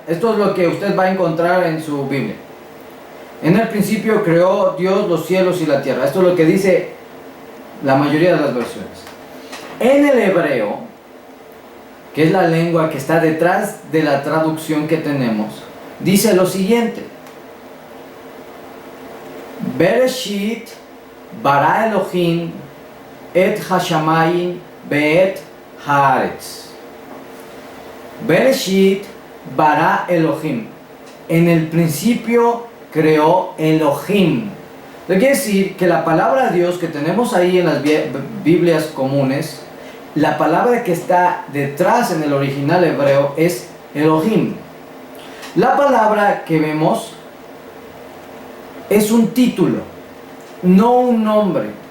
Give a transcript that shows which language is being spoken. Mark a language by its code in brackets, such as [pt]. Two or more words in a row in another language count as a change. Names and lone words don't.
[es] Esto es lo que usted va a encontrar en su Biblia. En el principio creó Dios los cielos y la tierra. Esto es lo que dice la mayoría de las versiones. En el hebreo, que es la lengua que está detrás de la traducción que tenemos, dice lo siguiente: [he] בראשית ברא אלהים את השמים ואת הארץ. בראשית ברא אלהים. [es] En el principio creó Elohim. Lo que quiere decir que la palabra Dios que tenemos ahí en las Biblias comunes, la palabra que está detrás en el original hebreo es Elohim. La palabra que vemos es un título, no un nombre.